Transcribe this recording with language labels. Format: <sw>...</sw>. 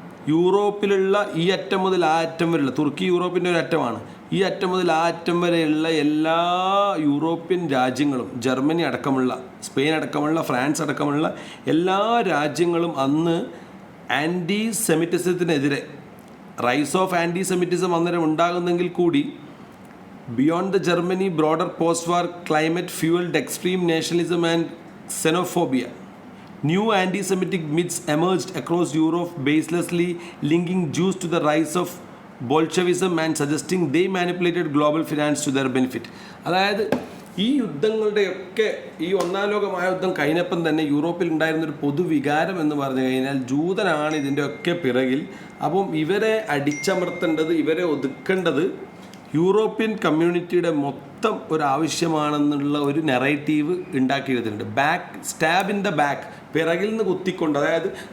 <ml>യൂറോപ്പിലുള്ള ഈ അറ്റം മുതൽ ആ അറ്റം വരെയുള്ള, തുർക്കി യൂറോപ്പിൻ്റെ ഒരു അറ്റമാണ്, ഈ അറ്റം മുതൽ ആ അറ്റം വരെയുള്ള എല്ലാ യൂറോപ്യൻ രാജ്യങ്ങളും, ജർമ്മനി അടക്കമുള്ള, സ്പെയിൻ അടക്കമുള്ള, ഫ്രാൻസ് അടക്കമുള്ള എല്ലാ രാജ്യങ്ങളും അന്ന് anti സെമിറ്റിസത്തിനെതിരെ, rise of anti Semitism അന്നേരം ഉണ്ടാകുന്നെങ്കിൽ കൂടി</ml> <en>Beyond the Germany broader post war climate fuelled extreme nationalism and xenophobia. New anti-Semitic myths emerged across Europe, baselessly linking Jews to the rise of Bolshevism and suggesting they manipulated global finance to their benefit.</en> <ml>അതായത് ഈ യുദ്ധങ്ങളുടെയൊക്കെ ഈ ഒന്നാം ലോക മഹായുദ്ധം കഴിഞ്ഞപ്പം തന്നെ യൂറോപ്പിൽ ഉണ്ടായിരുന്നൊരു പൊതുവികാരം എന്ന് പറഞ്ഞു കഴിഞ്ഞാൽ ജൂതനാണ് ഇതിൻ്റെയൊക്കെ പിറകിൽ. അപ്പം ഇവരെ അടിച്ചമർത്തേണ്ടത്, ഇവരെ ഒതുക്കേണ്ടത് യൂറോപ്യൻ കമ്മ്യൂണിറ്റിയുടെ മൊത്തം ഒരു ആവശ്യമാണെന്നുള്ള ഒരു narrative ഉണ്ടാക്കിയെടുത്തിട്ടുണ്ട്. Stab in the back, പിറകിൽ നിന്ന് കുത്തിക്കൊണ്ട്, അതായത്</ml>